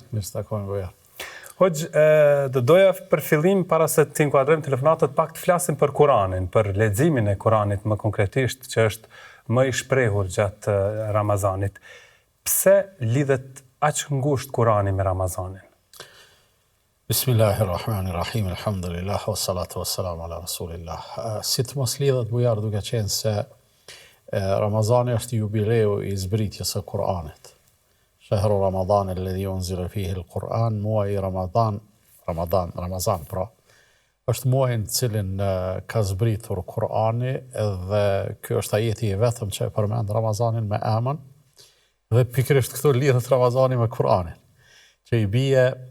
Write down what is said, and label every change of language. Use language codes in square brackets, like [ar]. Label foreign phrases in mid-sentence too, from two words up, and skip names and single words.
[sq] Mirë se takojmë goja. Hoxh, do doja për fillim, para se të inkuadrojmë telefonatët, pak të flasim për Kuranin, për leximin e Kuranit më konkretisht, që është më i shprehur gjatë Ramazanit. Pse lidhet aq ngushtë Kurani me Ramazanin? [ar] بسم الله الرحمن الرحيم، الحمد لله، والصلاة والسلام على رسول الله. [sq] Si të mos lidhet bujar duke qenë se Ramazani është jubileu i zbritjes së Kuranit. [ar] شهر رمضان الذي أنزل فيه القرآن, [sq] muaji Ramazan pra, është muaji në cilin ka zbritur Kurani dhe ky është ajeti i vetëm që e përmend Ramazanin me emën dhe pikërisht këtu lidhet Ramazani me Kuranin, që i bie